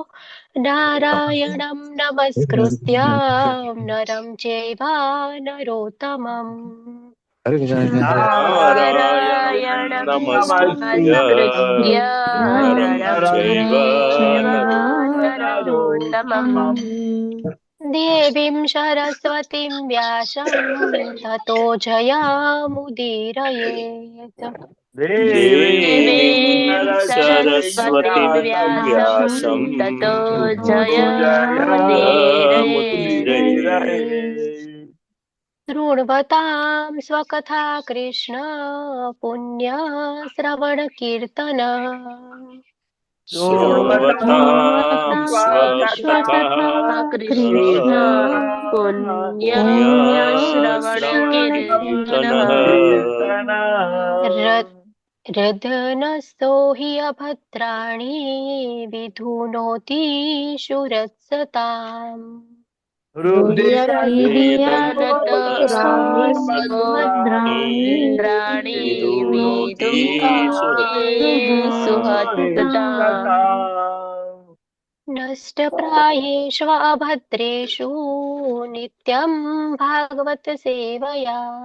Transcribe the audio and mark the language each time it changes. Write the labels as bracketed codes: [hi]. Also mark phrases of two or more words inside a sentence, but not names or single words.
[sa] નારાયણમ નમસ્કૃત્ય નરમ ચૈવા નરોત્તમમ. નારાયણં નારાયણમ નમસ્કૃત્ય નમસ્કૃત્ય નરં નરમ ચૈવ ચૈવ નરોત્તમં. નરોત્તમમ. देवीं सरस्वतीं व्यासं ततो जयामुदीरयेत्. દેવીં देवीं सरस्वतीं સરસ્વતીં व्यासं વ્યાસં ततो તતો जयामुदीरयेत्. જયમુદીરયે. शृण्वतां स्वकथा कृष्ण पुण्यश्रवणकीर्तन. શૃણવતાં સ્વકથા કૃષ્ણ કૃષ્ણ પુણ્ય પુણ્ય શ્રવણ શ્રવણ કીર્તન. કીર્તન. रदनस्तो हि अभद्राणि विधुनोति शुरत्सताम् इन्द्राणि विधुनोति सुहृत्सताम् नष्टप्रायेषु अभद्रेषु नित्यं भागवत सेवया